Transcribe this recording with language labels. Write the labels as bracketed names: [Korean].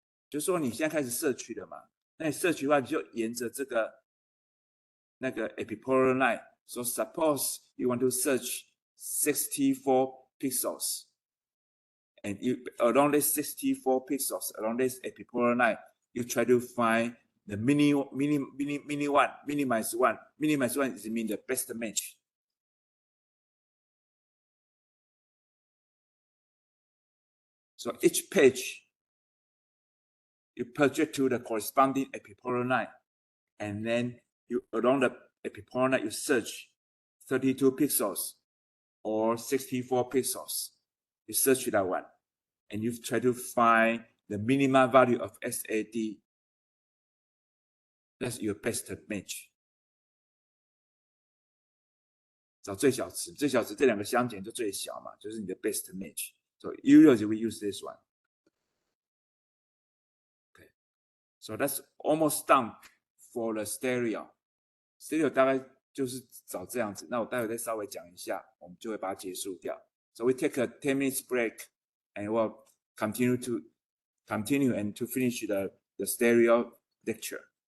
[Chinese] 就是说你现在开始摄取了嘛，那你摄取的话，你就沿着这个那个 epipolar line. [English] So suppose you want to search 64 pixels, and you along this 64 pixels along this epipolar line, you try to find the mini one, minimize one. Minimize one is mean the best match. So each page, you project to the corresponding epipolar line, and then you along the epipolar line you search 32 pixels or 64 pixels. You search that one, and you try to find the minimum value of SAD. That's your best match. [Chinese] 找最小值，最小值这两个相减就最小嘛，就是你的 best match. [English] So usually we use this one. Okay, so that's almost done for the stereo. [Chinese] Stereo 大概就是找这样子。那我待会再稍微讲一下，我们就会把它结束掉。 [English] So we take a 10 minutes break, and we'll continue and to finish the stereo lecture.